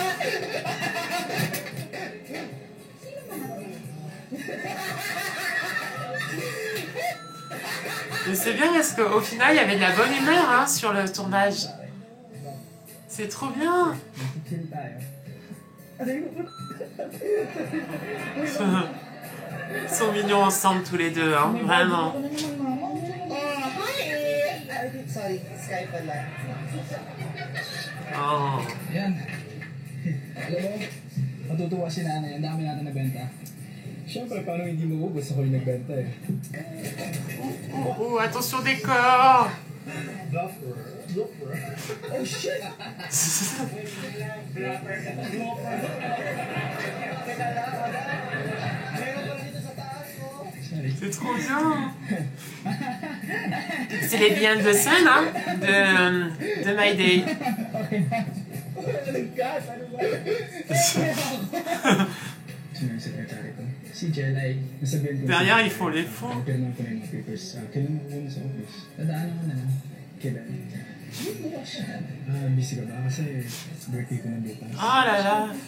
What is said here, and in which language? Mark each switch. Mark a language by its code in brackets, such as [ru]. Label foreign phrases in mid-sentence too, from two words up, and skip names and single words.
[fr] Mais c'est bien parce qu'au final, il y avait de la bonne humeur hein, sur le tournage. C'est trop bien. Ils sont mignons ensemble tous les deux, hein, vraiment. [tl] Sorry, Skype pala. Oh. Yan. Alam mo, matutuwa si nanay. Ang dami natin nabenta. Siyempre, paano hindi mo gusto ko yung nagbenta eh. [fr] Oh, attention des corps. [en] Oh shit! [fr] C'est trop bien. C'est les [en] behind the scene [fr] hein, de My Day. Derrière, ils font les fonds. Oh là là.